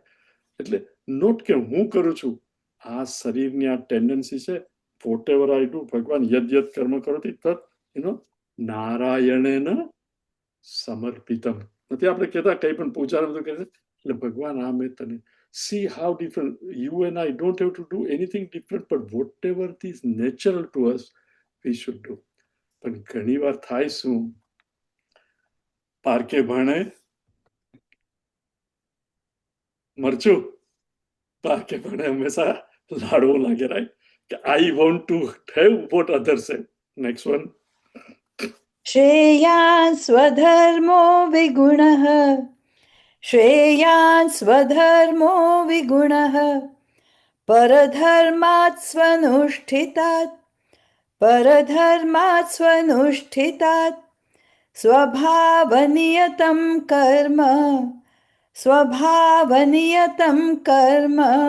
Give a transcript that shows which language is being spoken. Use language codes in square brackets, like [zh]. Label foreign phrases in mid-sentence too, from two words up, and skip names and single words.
[gu] એટલે નોટ કે હું કરું છું, આ શરીરની આ ટેન્ડન્સી છે, [en] whatever I do, [gu] ભગવાન [sa] यज्ञ कर्म करोति तत् नारायणेन समर्पितम्. [gu] નથી આપણે કહેતા કંઈ પણ પૂજા બધું કરે એટલે ભગવાન આ મેં તને. [en] See how different you and I don't have to do anything different, but whatever is natural to us, we should do. [gu] પણ ઘણી વાર થાય શું, પાર્કે ભાણે મરચું, પાર્કે ભાણે હંમેશા લાડવો લાગે, રાઈટ? [en] કે I want to have what other say. next one. [sa] श्रेयान् स्वधर्मो विगुणः श्रेयान् स्वधर्मो विगुणः परधर्मात् स्वनुष्ठितात् परधर्मात् स्वनुष्ठितात् स्वभावनियतं कर्म स्वभावनियतं कर्म